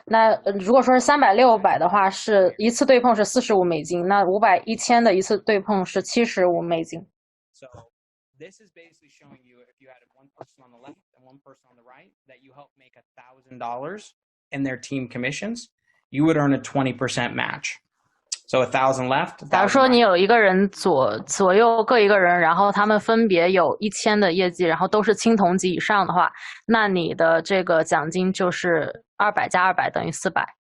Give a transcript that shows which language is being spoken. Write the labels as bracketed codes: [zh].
[zh] 那如果说是300、600的话，是一次对碰是$45，那500、1000的一次对碰是$75。 [en] This is basically showing you if you had one person on the left and one person on the right that you help make $1,000 in their team commissions, you would earn a 20% match. So 1,000 left. [zh] 假如说你有一个人左右各一个人，然后他们分别有1000的业绩，然后都是青铜级以上的话，那你的这个奖金就是200加200等于400。